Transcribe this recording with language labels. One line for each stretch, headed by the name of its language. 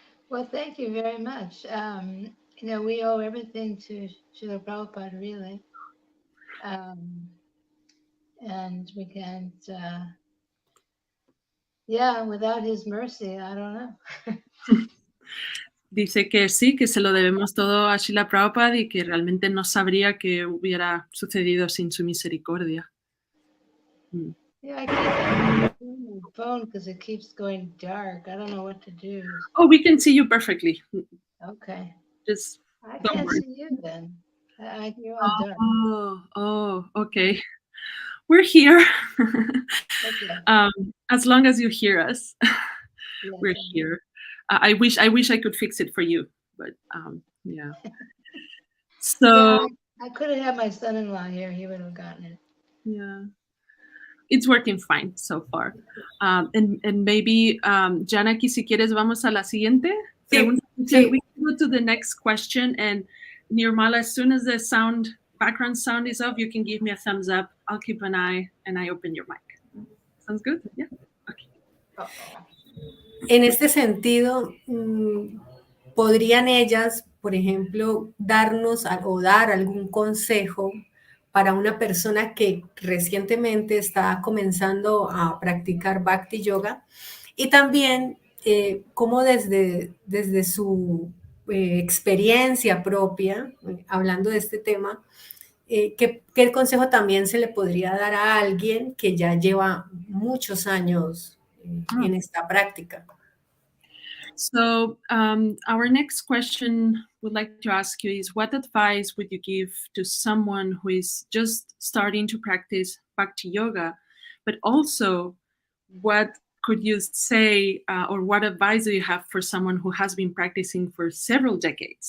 English: Well, thank you very much. We owe everything to Srila Prabhupada, really. And we can't, without his mercy, I don't know.
Spanish: Dice que sí, que se lo debemos todo a Srila Prabhupada y que realmente no sabría qué hubiera sucedido sin su misericordia.
English: Yeah, I can't turn my phone because it keeps going dark. I don't know what to do. Oh, we can see you perfectly. Okay. Just I don't can't worry. see you then. You're all dark. Oh, okay. We're here. Okay. As long as you hear us, Yes, we're here. I wish I could fix it for you, but yeah. So I could have had my son-in-law here. He would have gotten it. Yeah, it's working fine so far. And maybe
Spanish: Janaki, si quieres, vamos a la siguiente. Sí.
English: We can go to the next question, and Nirmala, as soon as the background sound is off, you can give me a thumbs up. I'll keep an eye and I open your mic. Sounds good? Yeah. Okay.
Spanish: En este sentido, ¿podrían ellas, por ejemplo, darnos o dar algún consejo para una persona que recientemente está comenzando a practicar Bhakti Yoga? Y también, cómo desde su experiencia propia, hablando de este tema, ¿qué consejo también se le podría dar a alguien que ya lleva muchos años en esta práctica?
English: So our next question would like to ask you is, what advice would you give to someone who is just starting to practice Bhakti Yoga, but also what could you say or what advice do you have for someone who has been practicing for several decades?